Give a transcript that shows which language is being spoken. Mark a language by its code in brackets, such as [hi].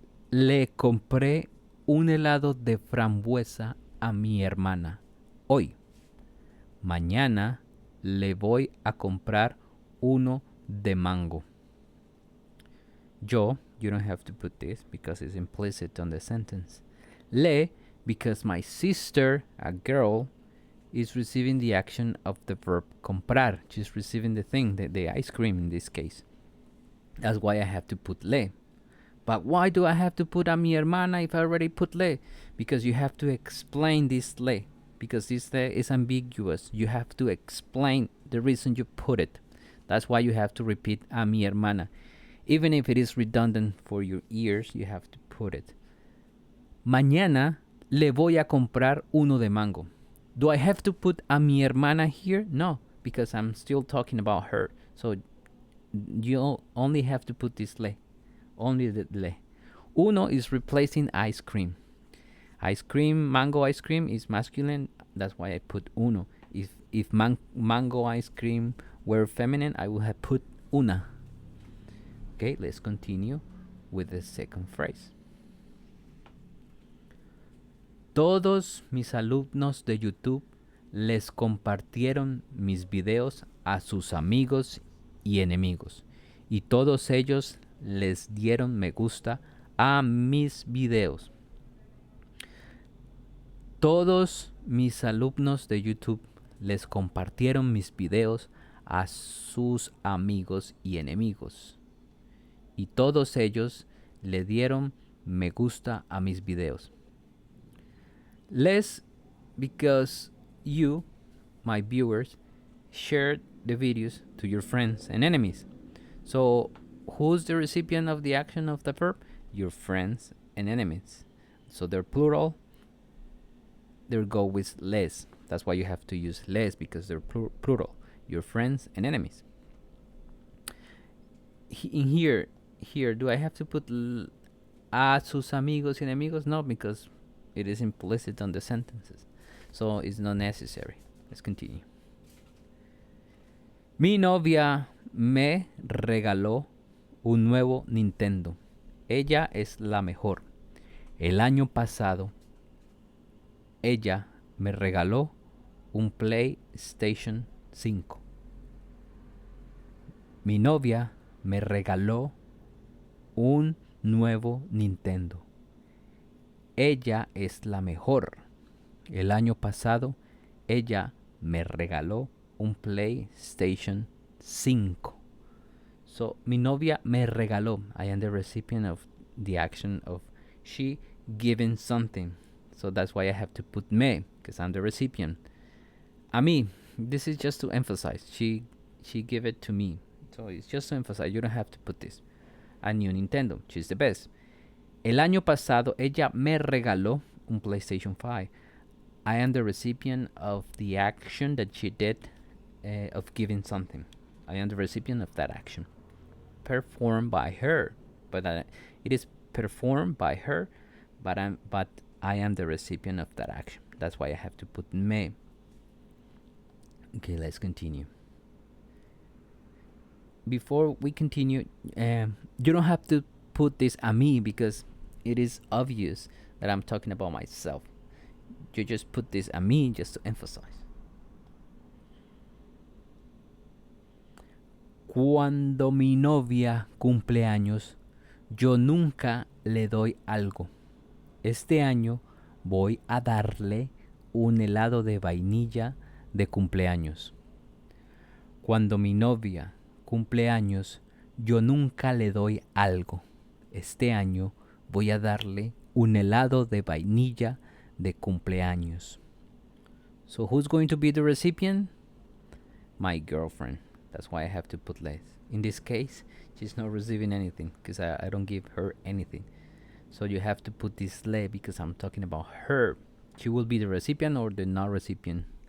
[es] Le compré un helado de frambuesa a mi hermana hoy. Mañana le voy a comprar uno de mango. [en] Yo, you don't have to put this because it's implicit on the sentence. Le, because my sister, a girl, is receiving the action of the verb comprar. She's receiving the thing, the ice cream in this case. That's why I have to put le. But why do I have to put [es] a mi hermana [en] if I already put le? Because you have to explain this le. Because this le is ambiguous. You have to explain the reason you put it. That's why you have to repeat [es] a mi hermana. [en] Even if it is redundant for your ears, you have to put it. [es] Mañana le voy a comprar uno de mango. [en] Do I have to put [es] a mi hermana [en] here? No, because I'm still talking about her. So you only have to put this le. Only the le. Uno is replacing ice cream. Ice cream, mango ice cream is masculine. That's why I put uno. If mango ice cream were feminine, I would have put una. Okay, let's continue with the second phrase. [es] Todos mis alumnos de YouTube les compartieron mis videos a sus amigos y enemigos. Y todos ellos les dieron me gusta a mis videos. Todos mis alumnos de YouTube les compartieron mis videos a sus amigos y enemigos. Y todos ellos le dieron me gusta a mis videos. [en] Les, because you, my viewers, shared the videos to your friends and enemies. So who's the recipient of the action of the verb? Your friends and enemies. So they're plural. They'll go with les. That's why you have to use les, because they're plural. Your friends and enemies. In here, do I have to put [es] a sus amigos y enemigos? [en] No, because it is implicit on the sentences. So it's not necessary. Let's continue. [es] Mi novia me regaló un nuevo Nintendo. Ella es la mejor. El año pasado, ella me regaló un PlayStation 5. Mi novia me regaló un nuevo Nintendo. Ella es la mejor. El año pasado, ella me regaló un PlayStation 5. [en] So, [es] mi novia me regaló. [en] I am the recipient of the action of she giving something. So that's why I have to put me, because I'm the recipient. [es] A mí, [en] this is just to emphasize. She gave it to me. So it's just to emphasize. You don't have to put this. A new Nintendo. She's the best. [es] El año pasado ella me regaló un PlayStation 5. [en] I am the recipient of the action that she did of giving something. I am the recipient of that action. Performed by her. But it is performed by her, but I am the recipient of that action. That's why I have to put me. Okay, let's continue. Before we continue, you don't have to put this [es] a mí [en] because it is obvious that I'm talking about myself. You just put this [es] a mí [en] just to emphasize. [es] Cuando mi novia cumple años, yo nunca le doy algo. Este año voy a darle un helado de vainilla de cumpleaños. Cuando mi novia cumple años, yo nunca le doy algo. Este año voy a darle un helado de vainilla de cumpleaños. [en] So who's going to be the recipient? My girlfriend. That's why I have to put less. In this case, she's not receiving anything because I don't give her anything. So you have to put this le because I'm talking about her. She will be the recipient or the not recipient.